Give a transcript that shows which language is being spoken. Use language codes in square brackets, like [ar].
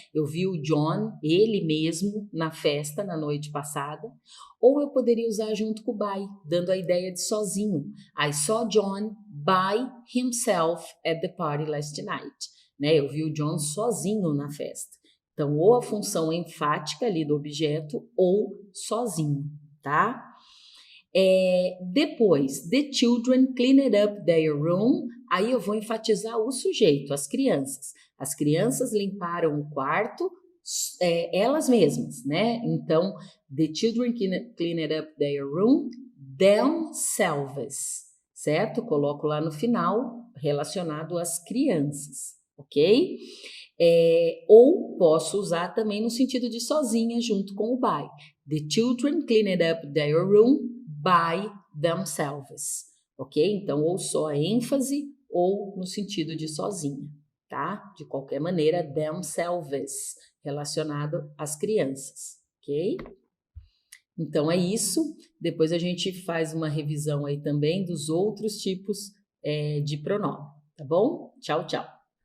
[pt] Eu vi o John, ele mesmo, na festa na noite passada. Ou eu poderia usar junto com o by, dando a ideia de sozinho. [en] I saw John by himself at the party last night. [pt] Né? Eu vi o John sozinho na festa. Então, ou a função enfática ali do objeto, ou sozinho, tá? Depois, [en] the children cleaned up their room. [pt] Aí eu vou enfatizar o sujeito, as crianças. As crianças limparam o quarto, elas mesmas, né? Então, [en] the children cleaned up their room themselves, [pt] certo? Coloco lá no final, relacionado às crianças, ok? Ou posso usar também no sentido de sozinha, junto com o by. [en] The children cleaned up their room by themselves, ok? [pt] Então, ou só a ênfase ou no sentido de sozinha, tá? De qualquer maneira, themselves, relacionado às crianças, ok? Então, é isso. Depois a gente faz uma revisão aí também dos outros tipos de pronome, tá bom? Tchau, tchau.